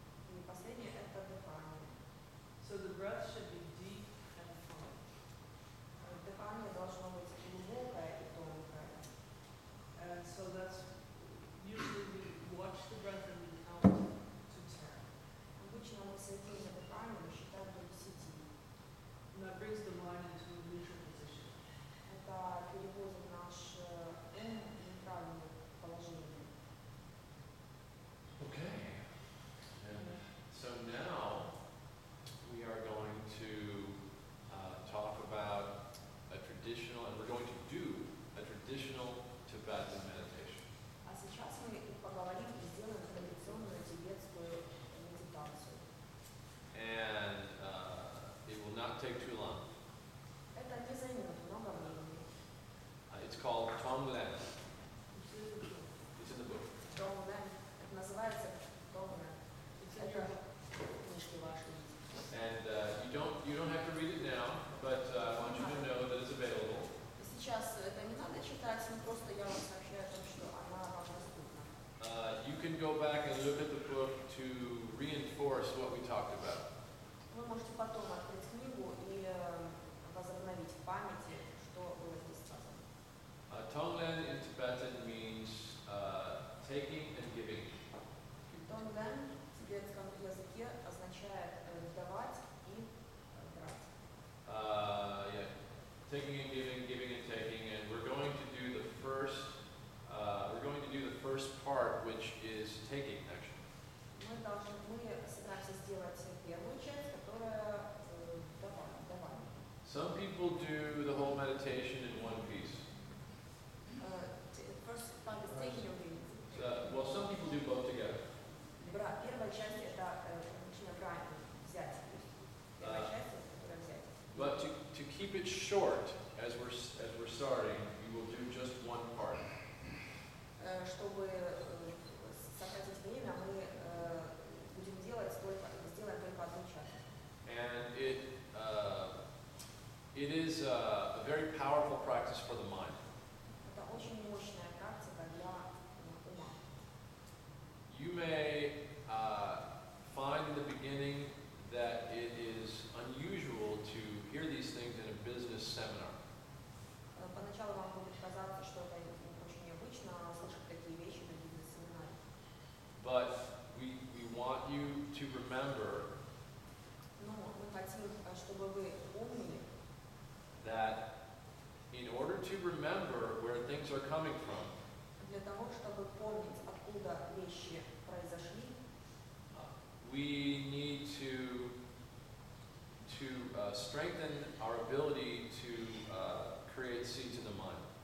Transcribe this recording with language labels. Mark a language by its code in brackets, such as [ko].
[ru] И последнее – это дыхание. [en] So the breath should be deep and fine. [ru] Дыхание должно быть глубокое и тонкое. [en] And so that's usually we watch the breath and we count to 10. [ru] Обычно мы следим за дыханием и считаем до 10. [en] And that brings the mind into a neutral position. [ru] Это переводит наш ум в нейтральное положение. [en] Okay. And so now we are going to talk about a traditional, and we're going to do a traditional Tibetan meditation. [ru] А сейчас мы поговорим и сделаем традиционную тибетскую медитацию. [en] And it will not take too long. [ru] Это не займет много времени. [en] It's called Tonglen. Which is the book. It's in the book. [ru] Тонглен. Это называется тонглен. [en] It's in your [ru] Это [en] book. [ru] книжки ваши. [en] And you don't have to read it now, but I want you to know that it's available. [ru] Сейчас это не надо читать, но просто я вам сообщаю о том, что она вам доступна. [en] You can go back and look at the book to reinforce what we talked about. [ru] Вы можете потом открыть книгу и возобновить в памяти, что было здесь сказано. [en] Tonglen in Tibetan means taking and giving. [ru] Тонглен в тибетском языке означает давать и брать. [en] Yeah, taking and giving, giving and taking, and we're going to do the first. We're going to do the first part, which is taking action. [ru] Мы собираемся сделать первую часть, которая давание. [en] Some people do the whole meditation in one piece. First part is taking or giving. Well, some people do both together. [ru] Первая часть это обычно брать, взять. Первая часть это которая взять. [en] But to keep it short, as we're starting, we will do just one part. [ru] Чтобы сократить время, мы будем сделаем только одну часть. [en] And it is practice for the mind. [ru] Это очень мощная практика для ума. [en] You may find in the beginning that it is unusual to hear these things in a business seminar. [ru] Поначалу вам будет казаться, что это очень необычно слышать такие вещи на бизнес-семинаре. [en] But we want you to remember [ru] Но мы хотим, чтобы вы помнили, [en] that in order to remember where things are coming from, [ru] для того, чтобы помнить, откуда вещи произошли, [en] we need to strengthen our ability to create seeds in the mind.